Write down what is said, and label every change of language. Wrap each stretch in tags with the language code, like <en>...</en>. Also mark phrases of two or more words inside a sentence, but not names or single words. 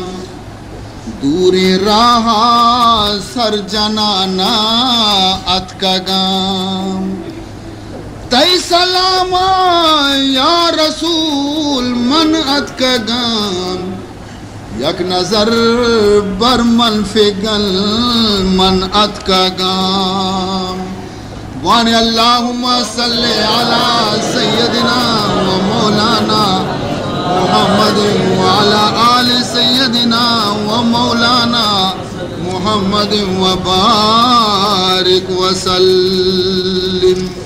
<bal>دور راہ سر جنانا ات کا گام تی سلاما یا رسول من ات کا گام یک نظر بر من فگل من ات کا گام وان</bal> <ar>اللہم صلی علی سیدنا و مولانا محمد وعلی آل سیدنا و مولانا محمد و بارک وسلم</ar>